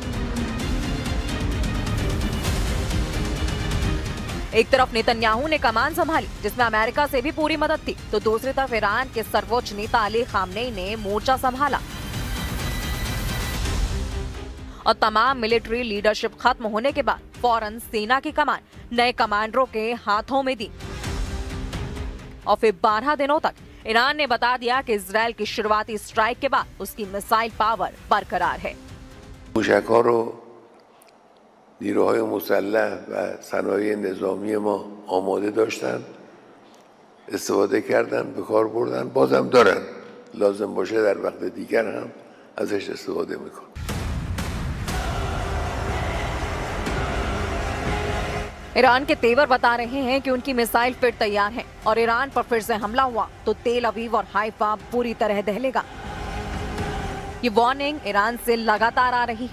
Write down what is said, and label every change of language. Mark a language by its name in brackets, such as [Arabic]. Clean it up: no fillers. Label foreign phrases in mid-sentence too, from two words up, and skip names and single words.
[Hindi] एक तरफ नेतन्याहू ने कमान संभाली जिसमें अमेरिका से भी पूरी मदद थी, तो दूसरी तरफ ईरान के सर्वोच्च नेता अली खामनेई ने मोर्चा संभाला और तमाम [English] military leadership [Hindi] खत्म होने के बाद फौरन सेना की कमान नए कमांडरों के हाथों में दी और फिर 12 दिनों तक ईरान ने बता दिया कि इजराइल की शुरुआती स्ट्राइक के बाद उसकी [English] missile power [Hindi] बरकरार है। [Persian] نیروهای مسلح و صنایع نظامی ما آماده داشتن، استفاده کردن، به کار بردن، بازم دارن، لازم باشه در وقت دیگر هم ازش استفاده میکنن. [Hindi] ईरान के तेवर बता रहे हैं कि उनकी मिसाइल फिर तैयार है और ईरान पर फिर से हमला हुआ तो तेल अवीव और हाइफा पूरी तरह दहलेगा। ये वार्निंग ईरान से लगातार आ रही है।